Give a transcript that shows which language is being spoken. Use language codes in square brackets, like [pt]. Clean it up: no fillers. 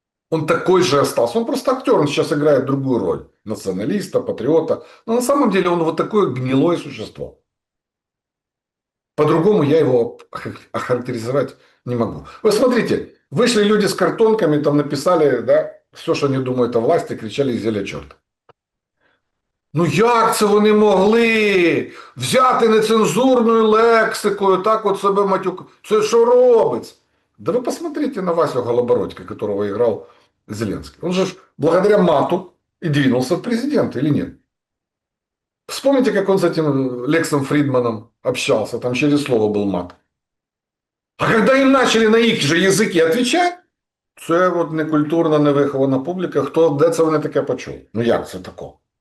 [ru] Он такой же остался. Он просто актер, он сейчас играет другую роль. Националиста, патриота. Но на самом деле он вот такое гнилое существо. По-другому я его охарактеризовать не могу. Вы смотрите, вышли люди с картонками, там написали, да, все, что они думают о власти, кричали «Зеля черт». [uk] Ну як це вони могли взяти нецензурною лексикою, так от себе матюк? Це що робиться? [ru] Да вы посмотрите на Васю Голобородька, которого играл Зеленский. Он же благодаря мату и двинулся в президенты, или нет? Вспомните, как он с этим Лексом Фридманом общался, там через слово был мат. А когда им начали на их же языки отвечать, [uk] це от некультурна, невихована публіка, де це вони таке почули? Ну як це тако?